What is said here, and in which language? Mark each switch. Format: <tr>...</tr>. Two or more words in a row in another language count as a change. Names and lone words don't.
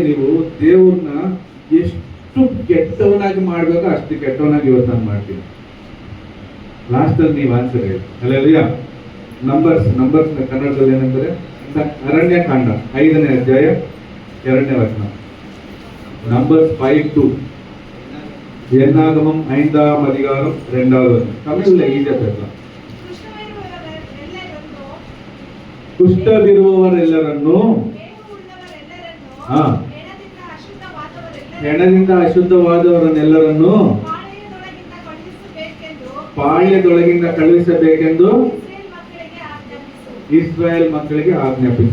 <kn>ನೀವು ದೇವ್ರನ್ನ ಎಷ್ಟು ಕೆಟ್ಟವನಾಗಿ ಮಾಡ್ಬೇಕೋ ಅಷ್ಟು ಕೆಟ್ಟವನಾಗಿ ಇವತ್ತು ನಾನು ಮಾಡ್ತೀನಿ. ಲಾಸ್ಟ್ ಅಲ್ಲಿ ನೀವು ಆನ್ಸರ್ ಹೇಳಿ. ಹಲ್ಲೆಲೂಯಾ. ನಂಬರ್ಸ್ ಕನ್ನಡದಲ್ಲಿ ಏನಂತಾರೆ? ಅರಣ್ಯಕಾಂಡ 5ನೇ ಅಧ್ಯಾಯ 2ನೇ ವಚನ.</kn> <ta>நம்பர்ஸ் 5:2. என்னாகமம் 5ஆம் அதிகாரம் 2வது வசனம். தமிழ்ல ஈஸியா பேசலாம்.</ta> <kn>ಕುಷ್ಠವಿರುವವರೆಲ್ಲರನ್ನು ಹೆಣದಿಂದ ಅಶುದ್ಧವಾದವರನ್ನೆಲ್ಲರನ್ನು ಪಾಳ್ಯದೊಳಗಿಂದ ಕಳುಹಿಸಬೇಕೆಂದು ಇಸ್ರಾಯೇಲ್ ಮಕ್ಕಳಿಗೆ ಆಜ್ಞಾಪಿಸಿ.</kn>